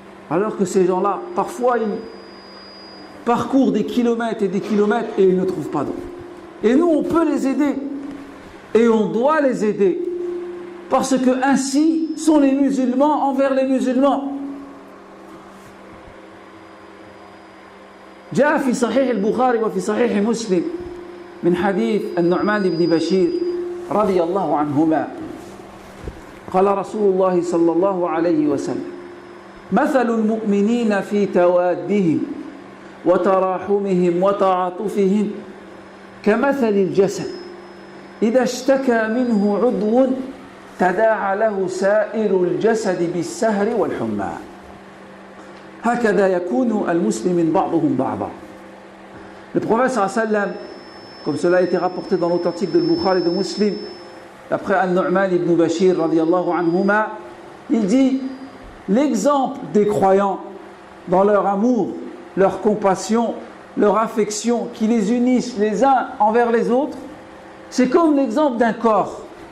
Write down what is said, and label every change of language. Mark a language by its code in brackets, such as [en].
[fr] Alors que ces gens-là, parfois, ils parcourent des kilomètres et des kilomètres et ils ne trouvent pas d'eau. Et nous, on peut les aider. Et on doit les aider. Parce que ainsi sont les musulmans envers les musulmans. [ar] جاء في صحيح البخاري وفي صحيح مسلم من حديث النعمان بن بشير رضي الله عنهما قال رسول الله صلى الله عليه وسلم مثل المؤمنين في توادهم وتراحمهم وتعاطفهم كمثل الجسد إذا اشتكى منه عضو تداعى له سائر الجسد بالسهر والحمى هكذا يكون المسلمين بعضهم بعضا. [fr] Le prophète [ar] sallallahu alayhi wa sallam, [fr] comme cela a été rapporté dans l'authentique de Bukhari et de Muslim, d'après An-Nu'man ibn Bashir [ar] radiyallahu anhuma, [fr] il dit l'exemple des croyants dans leur amour, leur compassion, leur affection qui les unissent les uns envers les autres, c'est comme l'exemple d'un corps